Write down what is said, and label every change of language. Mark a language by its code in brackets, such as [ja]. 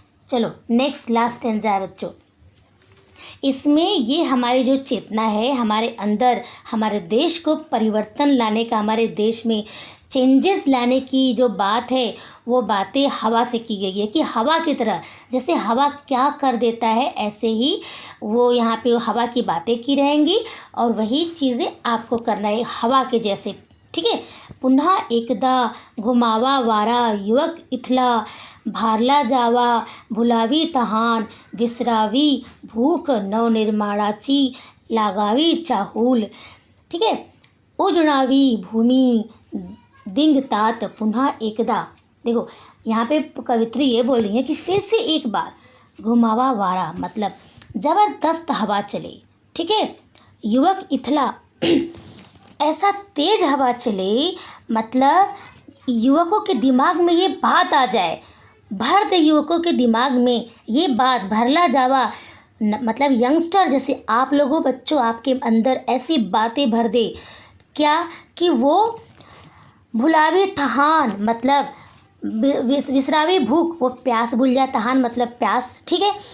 [hi] चलो next last stanza है बच्चों। इसमें ये हमारी जो चेतना है हमारे अंदर, हमारे देश को परिवर्तन लाने का, हमारे देश में चेंजेस लाने की जो बात है, वो बातें हवा से की गई है कि हवा की तरह, जैसे हवा क्या कर देता है ऐसे ही वो यहाँ पे हवा की बातें की रहेंगी और वही चीज़ें आपको करना है हवा के जैसे। ठीक है। [mr] पुन्हा एकदा घुमावा वारा युवक इथला भारला जावा भुलावी तहान विसरावी भूख नवनिर्माणाची लागावी चाहूल। [hi] ठीक है। [mr] उजड़ावी भूमि दिंगतात पुन्हा एकदा। [hi] देखो यहाँ पे कवित्री ये बोल रही है कि फिर से एक बार [mr] घुमावा वारा [hi] मतलब ज़बरदस्त हवा चले। ठीक है। [mr] युवक इथला [hi] ऐसा तेज हवा चले, मतलब युवकों के दिमाग में ये बात आ जाए, भर दे युवकों के दिमाग में ये बात, [mr] भरला जावा [hi] मतलब यंगस्टर जैसे आप लोगों बच्चों, आपके अंदर ऐसी बातें भर दे क्या कि वो [mr] भुलावी तहान [hi] मतलब [mr] विसरावी भूख, [hi] वो प्यास भूल जाए, [mr] तहान [hi] मतलब प्यास। ठीक है।